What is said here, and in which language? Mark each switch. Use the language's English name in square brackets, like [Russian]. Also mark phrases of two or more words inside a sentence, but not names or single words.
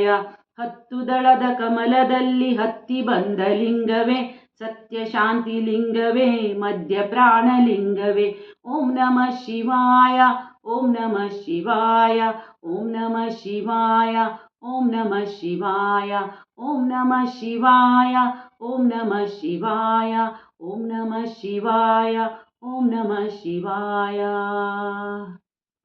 [Kannada] ಹತ್ತು ದಳದ ಕಮಲದಲ್ಲಿ ಹತ್ತಿ ಬಂದ ಲಿಂಗವೇ, ಸತ್ಯ ಶಾಂತಿಲಿಂಗವೇ, ಮಧ್ಯ ಪ್ರಾಣಲಿಂಗವೇ. [Sanskrit] ಓಂ ನಮಃ ಶಿವಾಯ, ಓಂ ನಮಃ ಶಿವಾಯ, ಓಂ ನಮಃ ಶಿವಾಯ, ಓಂ ನಮಃ ಶಿವಾಯ. ಓಂ ನಮಃ ಶಿವಾಯ, ಓಂ ನಮಃ ಶಿವಾಯ, ಓಂ ನಮಃ ಶಿವಾಯ, ಓಂ ನಮಃ ಶಿವಾಯ.